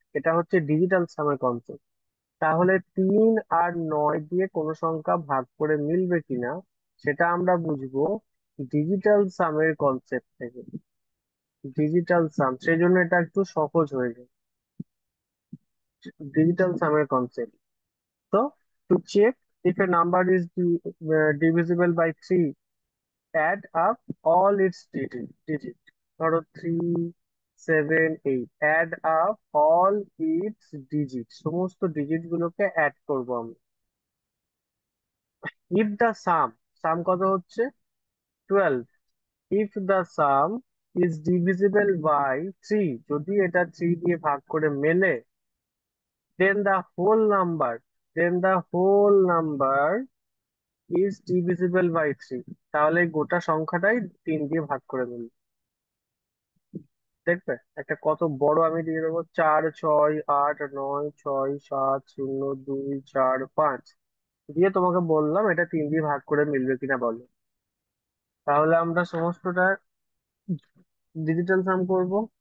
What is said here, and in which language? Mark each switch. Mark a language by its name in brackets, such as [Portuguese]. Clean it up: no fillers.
[Bangla] এটা হচ্ছে digital সামের concept. তাহলে 3 আর 9 দিয়ে কোনো সংখ্যা ভাগ করে মিলবে কিনা সেটা আমরা বুঝবো ডিজিটাল সামের কনসেপ্ট থেকে। ডিজিটাল সাম, সেই জন্য এটা একটু সহজ হয়ে যায়, ডিজিটাল সামের কনসেপ্ট। [English] তো to check if a number is divisible by 3, add up all its digit. [Bangla] ধরো 3, 7, 8, [English] add up all its digit, [Bangla] সমস্ত ডিজিট গুলোকে অ্যাড করবো আমরা। [English] if the sum [Bangla] কত হচ্ছে, [English] 12, if the sum is divisible by 3, [Bangla] যদি এটা 3 দিয়ে ভাগ করে মেলে, [English] then the whole number then the whole number is divisible by 3, [Bangla] তাহলে এই গোটা সংখ্যাটাই 3 দিয়ে ভাগ করে মিলবে। দেখবে একটা কত বড় আমি দিয়ে দেবো, 4, 6, 8, 9, 6, 7, 0, 2, 4, 5 দিয়ে তোমাকে বললাম এটা 3 দিয়ে ভাগ করে মিলবে কিনা বলো। তাহলে আমরা সমস্তটা ডিজিটাল সাম করব।